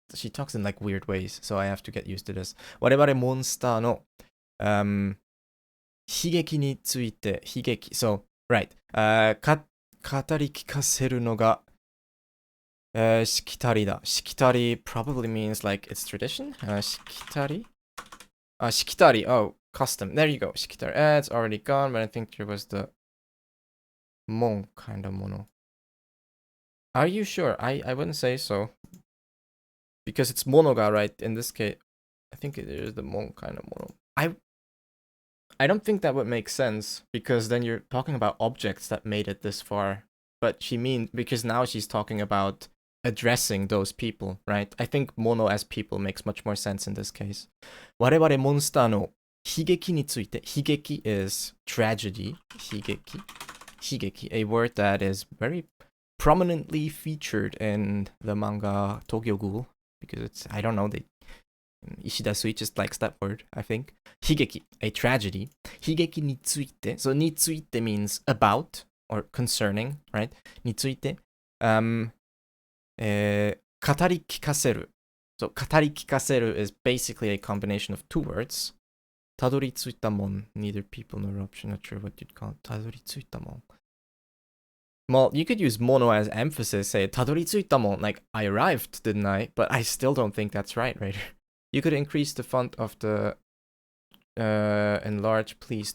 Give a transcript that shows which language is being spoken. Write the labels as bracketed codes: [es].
[en] She talks in like weird ways, so I have to get used to this. [ja] 我々モンスターの悲劇について悲劇 [en] So, right. [ja] 語り聞かせるのがしきたりだ。 [en] しきたり probably means like it's tradition. [ja] しきたりしきたり [en] Oh, custom. There you go. しきたり It's already gone, but I think there was the 門 kind of mono. Are you sure? I wouldn't say so. Because it's monoga, right? In this case, I think it is the mon kind of mono. I don't think that would make sense, because then you're talking about objects that made it this far. But she means, because now she's talking about addressing those people, right? I think mono as people makes much more sense in this case. [ja] 我々モンスターの悲劇について、 [en] 悲劇 is tragedy, 悲劇, a word that is very prominently featured in the manga Tokyo Ghoul, because it's, I don't know, Ishida Sui just likes that word, I think. 悲劇, a tragedy. [ja] 悲劇について, [en] so について means about or concerning, right? [ja] について、語り聞かせる. [en] So 語り聞かせる is basically a combination of two words. [ja] たどり着いたもん, [en] neither people nor option, not sure what you'd call it. [ja] たどり着いたもん. [en] Well, you could use mono as emphasis, say [ja] たどり着いたもん, [en] like I arrived, didn't I? But I still don't think that's right. You could increase the font of the enlarge, please.